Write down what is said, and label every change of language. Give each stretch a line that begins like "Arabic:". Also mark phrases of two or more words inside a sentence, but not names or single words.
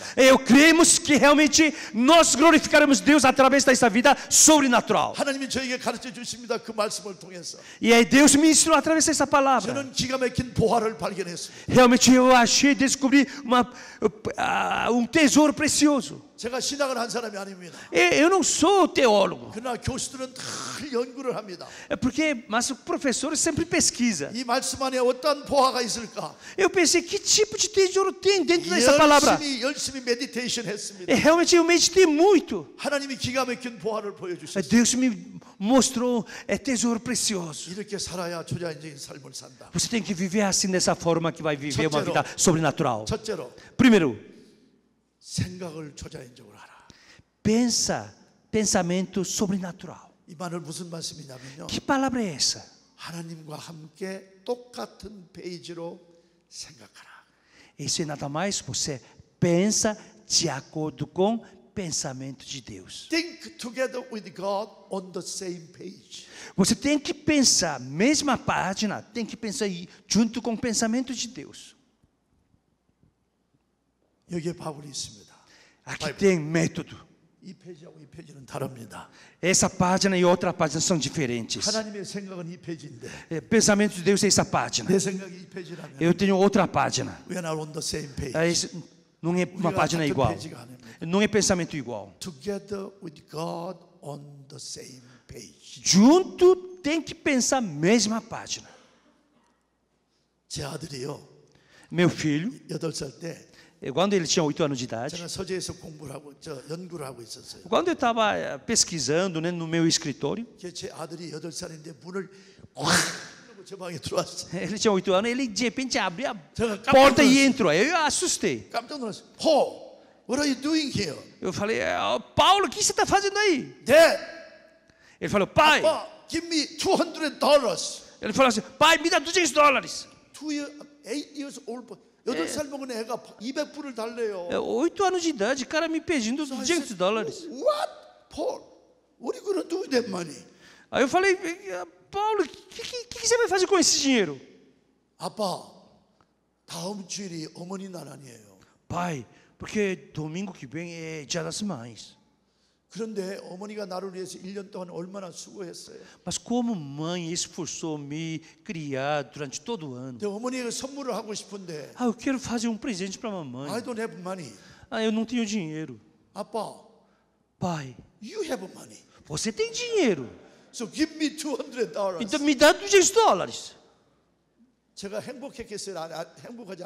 Portuguese: Cremos que realmente nós glorificaremos Deus através dessa vida sobrenatural.
Korean: 하나님이 저에게 가르쳐 주십니다. 그 말씀을 통해서
Portuguese: E aí Deus me ensinou através dessa palavra.
Korean: 저는 기가 막힌 보화를 발견했습니다.
Portuguese: Realmente eu achei, descobri tesouro precioso.
Korean: 제가 신학을 한 사람이 아닙니다.
Portuguese: Eu não sou teólogo,
Korean: 그러나 교수들은 다 연구를 합니다.
Portuguese: mas o professor sempre pesquisa.
Korean: 이 말씀 안에 어떤 보화가 있을까?
Portuguese: Eu pensei, que tipo de tesouro tem dentro dessa palavra?
Korean: 열심히 메디테이션 했습니다.
Portuguese: Realmente eu meditei muito.
Korean: 하나님이 기가 막힌 보화를 보여주셨어요.
Portuguese: Deus me mostrou tesouro precioso.
Korean: 이렇게 살아야 초자연적인 삶을 산다.
Portuguese: Você tem que viver assim, dessa forma que vai viver uma
Korean: 첫째로,
Portuguese: vida sobrenatural.
Korean: 첫째로
Portuguese: Primeiro,
Korean: 생각을 초자연적으로 하라.
Portuguese: pensamento sobrenatural.
Korean: 이 말은 무슨 말씀이냐면요.
Portuguese: Que palavra é essa?
Korean: 하나님과 함께 똑같은 페이지로 생각하라.
Portuguese: Isso é nada mais, você pensa de acordo com pensamento de Deus.
English: Think together with God on the same page.
Portuguese: Você tem que pensar, mesma página, tem que pensar aí, junto com o pensamento de Deus.
Korean: 여기에 바울이 있습니다.
Portuguese: Aqui tem método.
Korean: 이 페이지하고 이 페이지는 다릅니다.
Portuguese: Essa página e outra página são diferentes.
Korean: 하나님의 생각은 이 페이지인데
Portuguese: Pensamento de Deus é essa página.
Korean: 내 생각이 이 페이지라면
Portuguese: Eu tenho outra página.
English: we are not on the same page.
Portuguese: Não é uma página
Korean: 같은
Portuguese: igual.
Korean: 페이지가 아닙니다.
Portuguese: Não é pensamento igual.
English: Together with God on the same page.
Portuguese: Junto tem que pensar a mesma página.
Korean: 제 아들이요.
Portuguese: Meu filho,
Korean: 8살 때
Portuguese: quando ele tinha 8 anos de idade,
Korean: 제가 서재에서 공부를 하고 연구를 하고 있었어요.
Portuguese: quando eu estava pesquisando, né, no meu escritório,
Korean: 제 아들이 8살인데 문을 콱 제 방에 들어왔어요.
Portuguese: ele tinha 8 anos, ele de repente abriu a
Korean: 제가 깜짝
Portuguese: porta e
Korean: 놀랐어요.
Portuguese: entrou. Aí eu assustei.
Korean: 깜짝 놀랐어요.
English: Paul, what are you doing here?
Portuguese: Eu falei, Paulo, o que você está fazendo aí?
English: Dad,
Portuguese: Ele falou, pai.
English: 아빠, give me $200.
Portuguese: Ele falou assim, pai, me dá $200.
English: 8 years old boy.
Korean: 8살 먹은 애가 200불을 달래요.
Portuguese: 8 anos de idade, o cara me pedindo $200.
English: What? Paul, what are you going to do with that money?
Portuguese: Aí eu falei, Paulo, o que você vai fazer com esse dinheiro?
Korean: 아빠, 다음 주일이 어머니 날 아니에요.
Portuguese: Pai, porque domingo que vem é Dia das Mães.
Korean: 그런데 어머니가 나를 위해서 1년 동안 얼마나 수고했어요.
Portuguese: Mas como mãe esforçou me criar durante todo o ano.
Korean: 근데 어머니에게 선물을 하고 싶은데
Portuguese: Eu quero fazer presente para a mamãe.
English: I don't have money.
Portuguese: Eu não tenho dinheiro.
Korean: 아빠,
Portuguese: Pai,
English: you have money.
Portuguese: você tem dinheiro.
English: So give me $200.
Portuguese: Então me dá $200.
Korean: 제가 행복했겠어요? 행복하지